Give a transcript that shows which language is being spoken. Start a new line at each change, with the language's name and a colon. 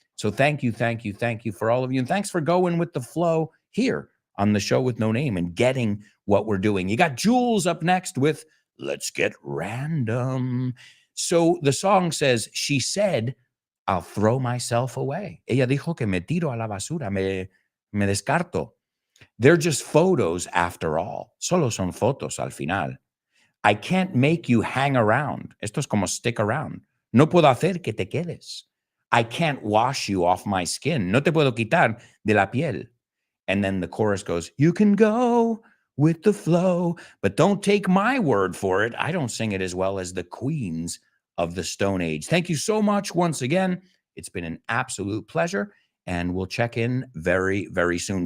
English: So thank you for all of you. And thanks for going with the flow here on the show with no name and getting what we're doing. You got Jules up next with Let's Get Random. So the song says, she said, I'll throw myself away.
Spanish: Ella dijo que me tiro a la basura, me descarto.
English: They're just photos after all.
Spanish: Solo son fotos al final.
English: I can't make you hang around.
Spanish: Esto es como stick around. No puedo hacer que te quedes.
English: I can't wash you off my skin.
Spanish: No te puedo quitar de la piel.
English: And then the chorus goes, you can go with the flow, but don't take my word for it. I don't sing it as well as the Queens of the Stone Age. Thank you so much once again. It's been an absolute pleasure, and we'll check in very, very soon.